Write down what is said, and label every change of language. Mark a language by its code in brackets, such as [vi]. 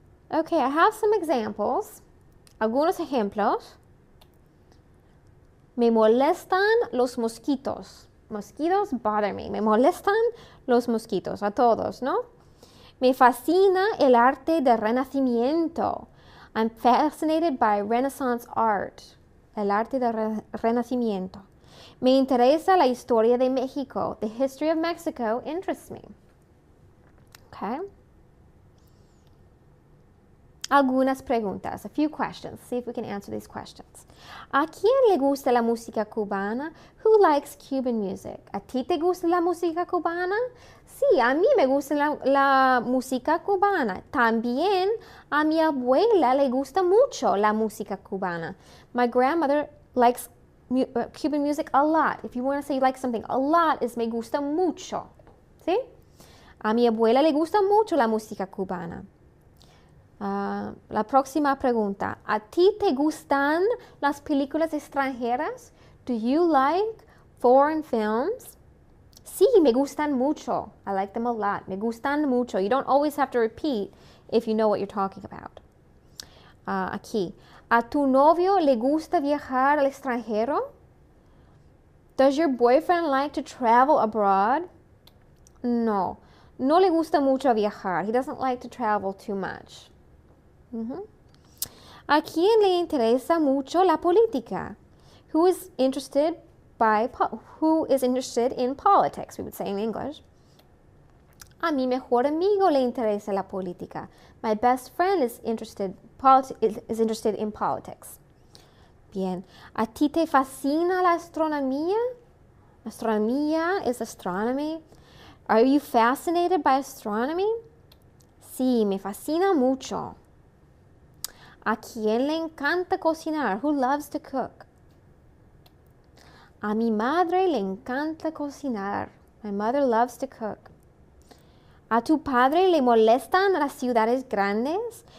[en] Okay, I have some examples. [es] Algunos ejemplos. Me molestan los mosquitos. [en] Mosquitos bother me. [es] Me molestan los mosquitos. A todos, ¿no? Me fascina el arte del Renacimiento. [en] I'm fascinated by Renaissance art. [es] El arte del Renacimiento. Me interesa la historia de México. [en] The history of Mexico interests me. Okay. [es] Algunas preguntas, [en] a few questions. See if we can answer these questions. [es] ¿A quién le gusta la música cubana? [en] Who likes Cuban music? [es] ¿A ti te gusta la música cubana? Sí, a mí me gusta la música cubana. También a mi abuela le gusta mucho la música cubana. [en] My grandmother likes Cuban music a lot. If you want to say you like something a lot, is [es] me gusta mucho. [en] ¿Sí? [es] A mi abuela le gusta mucho la música cubana. La próxima pregunta. ¿A ti te gustan las películas extranjeras? [en] Do you like foreign films? [es] Sí, me gustan mucho. [en] I like them a lot. [es] Me gustan mucho. [en] You don't always have to repeat if you know what you're talking about. [es] Aquí. ¿A tu novio le gusta viajar al extranjero? [en] Does your boyfriend like to travel abroad? [es] No. No le gusta mucho viajar. [en] He doesn't like to travel too much. [es] ¿A quién le interesa mucho la política? [en] Who is interested in politics, we would say in English. [es] A mi mejor amigo le interesa la política. [en] My best friend is interested in politics. [es] Bien. ¿A ti te fascina la astronomía? [en] Astronomía is astronomy. Are you fascinated by astronomy? [es] Sí, me fascina mucho. ¿A quién le encanta cocinar? [en] Who loves to cook? [es] A mi madre le encanta cocinar. [en] My mother loves to cook. [es] ¿A tu padre le molestan las ciudades grandes?